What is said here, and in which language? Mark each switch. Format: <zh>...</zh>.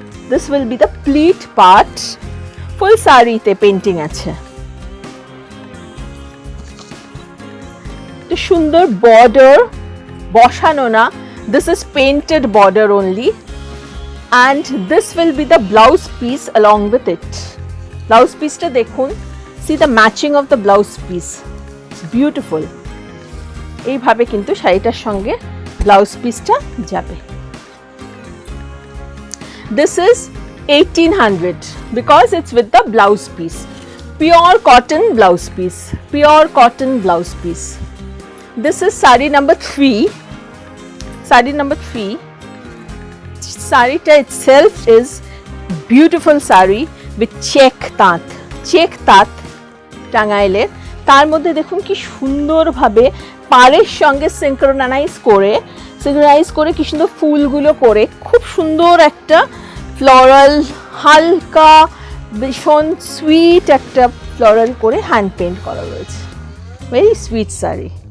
<en>This will be the pleat part.</en> <bn>ফুল শাড়িতে painting আছে, সুন্দর বর্ডার বসানো না,</bn> <en>This is painted border only, and this will be the blouse piece along with it.</en> <bn>Blouse পিসটা দেখুন,</bn> <en>See the matching of the blouse piece, beautiful.</en> <bn>এইভাবে কিন্তু শাড়িটার সঙ্গে ব্লাউজ পিসটা যাবে।</bn> <en>This is 1800 because it's with the blouse piece. Pure cotton blouse piece. Pure cotton blouse piece. This is sari number 3. Sari number 3. Sari itself is beautiful sari with check tat.</en> <bn>Check tat টাঙ্গাইলে। তার মধ্যে দেখুন কি সুন্দরভাবে পাড়ের সঙ্গে synchronise করে কি সুন্দর ফুলগুলো করে, খুব সুন্দর একটা ফ্লোরাল, হালকা ভীষণ সুইট একটা ফ্লোরাল করে হ্যান্ড পেন্ট করা রয়েছে।</bn> <en>very sweet</en> <bn>sari.</bn>